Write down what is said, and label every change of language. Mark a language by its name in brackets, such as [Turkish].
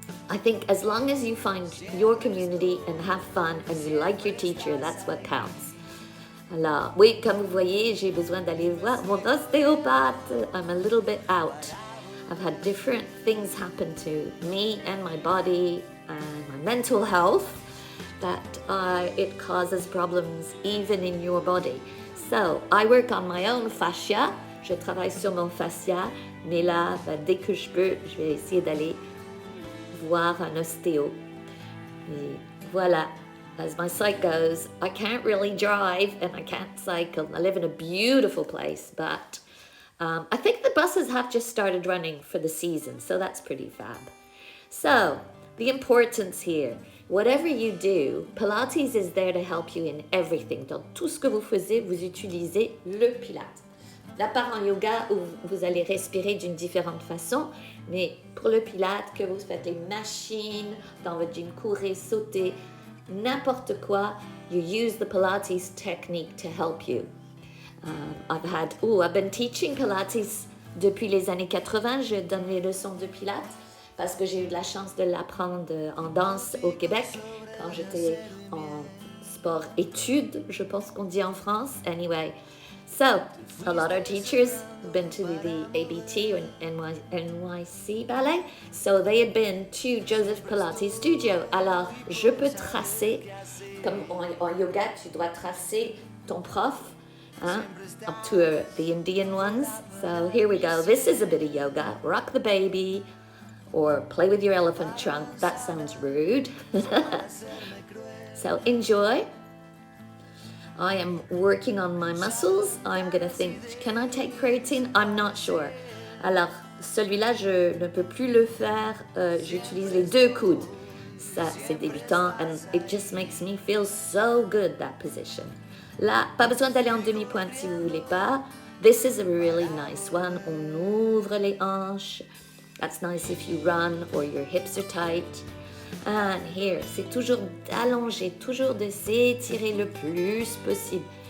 [English] I think as long as you find your community and have fun and you like your teacher, that's what counts. [French] Alors, oui, comme vous voyez, j'ai besoin d'aller voir mon ostéopathe. [English] I'm a little bit out. I've had different things happen to me and my body and my mental health that it causes problems even in your body. So, I work on my own fascia. [French] Je travaille sur mon fascia, mais là, dès que je peux, je vais essayer d'aller voir un ostéo. Et voilà. [English] As my site goes, I can't really drive and I can't cycle. I live in a beautiful place, but I think the buses have just started running for the season, so that's pretty fab. So, the importance here, whatever you do, Pilates is there to help you in everything. [French] Dans tout ce que vous faites, vous utilisez le Pilates. La part en yoga où vous allez respirer d'une différente façon, mais pour le Pilates, que vous faites les machines, dans votre gym, courir, sauter, n'importe quoi, [English] you use the Pilates technique to help you. I've been teaching Pilates [French] depuis les années 80. Je donne les leçons de Pilates parce que j'ai eu de la chance de l'apprendre en danse au Québec quand j'étais en sport études, je pense qu'on dit en France. [English] Anyway, so a lot of teachers have been to the ABT or NYC ballet, so they had been to Joseph Pilates studio. [French] Alors, je peux tracer, comme en yoga, tu dois tracer ton prof, hein, [English] up to the Indian ones. So here we go. This is a bit of yoga. Rock the baby or play with your elephant trunk. That sounds rude. So enjoy. I am working on my muscles. I'm going to think, can I take creatine? I'm not sure. [French] Alors, celui-là, je ne peux plus le faire. J'utilise les deux coudes. Ça, c'est débutant. [English] And it just makes me feel so good, that position. [French] Là, pas besoin d'aller en demi-pointe si vous voulez pas. [English] This is a really nice one. [French] On ouvre les hanches. [English] That's nice if you run or your hips are tight. And here, [French] c'est toujours d'allonger, toujours de s'étirer le plus possible.